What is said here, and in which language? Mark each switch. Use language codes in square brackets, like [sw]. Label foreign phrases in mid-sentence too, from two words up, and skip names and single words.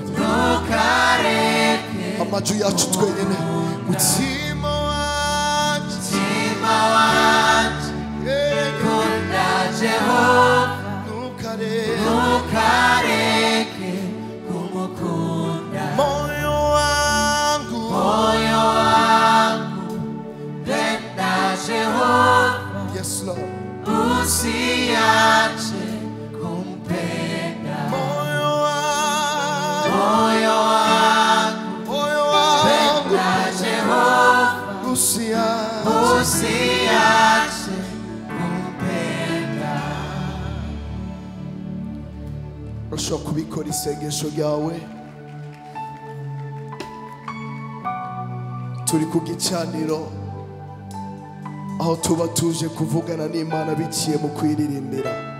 [rn] ntukareke amaju yacu twenyene mutima wanje kunda Jehova ntukareke kumukunda [sw] moyo wangu penda Jehova [en] yes Lord [sw] usiache kumpenda moyo wangu penda Jehova usiache kumpenda [rn] urashobora kubikora isengesho ryawe turi ku gicaniro aho tuba tuje kuvugana n'Imana biciye mu kwiririmbira